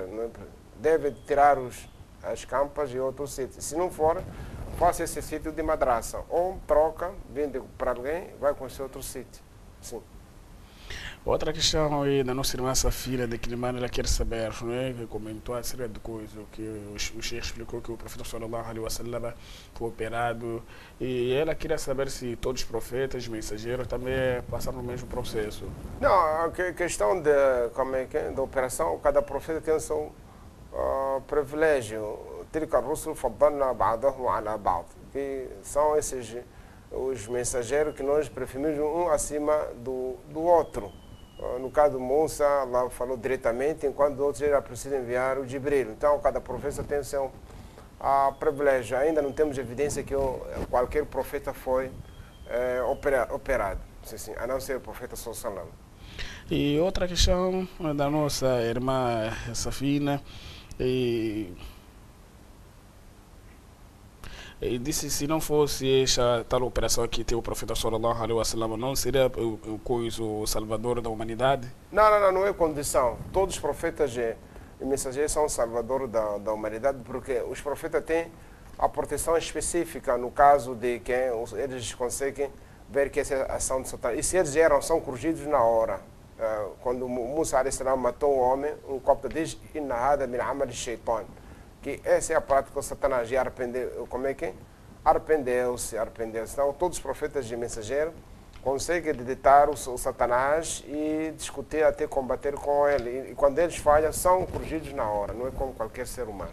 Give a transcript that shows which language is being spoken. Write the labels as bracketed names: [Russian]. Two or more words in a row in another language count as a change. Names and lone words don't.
[Portuguese] Deve tirar as campas e outros sítios. Se não for, faça esse sítio de madraça. Ou troca, vende para alguém, vai construir outro sítio. Sim. Outra questão aí da nossa irmã Safira, de Quilimane, ela quer saber, não é? Que comentou a série de coisas, que o Sheikh explicou que o profeta [Arabic] صلى الله عليه وسلم [Portuguese] foi operado, e ela queria saber se todos os profetas, mensageiros, também passaram no mesmo processo. Não, a questão da operação, cada profeta tem o seu privilégio. [Arabic] تلك الرسل فضلنا بعضهم على بعض, [Portuguese] que são esses os mensageiros que nós preferimos um acima do outro. No caso do Musa, Allah falou diretamente, enquanto outros era preciso enviar o Jibril. Então, cada profeta tem o seu privilégio. Ainda não temos evidência que qualquer profeta foi operado, sim, a não ser o profeta sallallahu. E outra questão da nossa irmã Safina, e disse se não fosse essa tal operação que tem o profeta [Arabic] صلى الله عليه وسلم, [Portuguese] não seria o salvador da humanidade? Não é condição. Todos os profetas e mensageiros são o salvador da humanidade, porque os profetas têm a proteção específica no caso de que eles conseguem ver que essa é a ação de Satanás. E se eles são corrigidos na hora. Quando Musa matou um homem, um copta diz [Arabic] إن هذا من عمل الشيطان, [Portuguese] que essa é a prática do Satanás, e arrependeu-se. Então, todos os profetas e mensageiros conseguem detectar o Satanás e discutir até combater com ele. E quando eles falham, são corrigidos na hora, não é como qualquer ser humano.